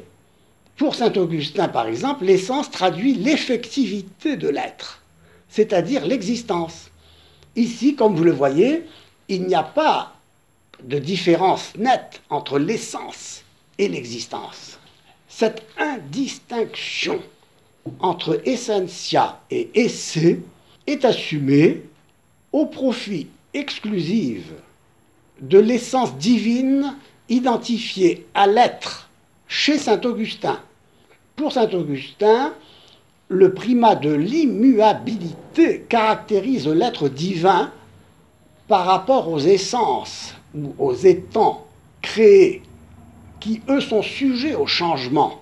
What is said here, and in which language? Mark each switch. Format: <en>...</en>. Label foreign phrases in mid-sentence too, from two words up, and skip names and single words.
<fr>Pour saint Augustin, par exemple, l'essence traduit l'effectivité de l'être, c'est-à-dire l'existence. Ici, comme vous le voyez, il n'y a pas de différence nette entre l'essence et l'existence. Cette indistinction entre</fr> <la>essentia et esse</la> <fr>est assumée au profit exclusif de l'essence divine identifiée à l'être chez saint Augustin. Pour saint Augustin, le primat de l'immuabilité caractérise l'être divin par rapport aux essences ou aux étangs créés qui, eux, sont sujets au changement.</fr>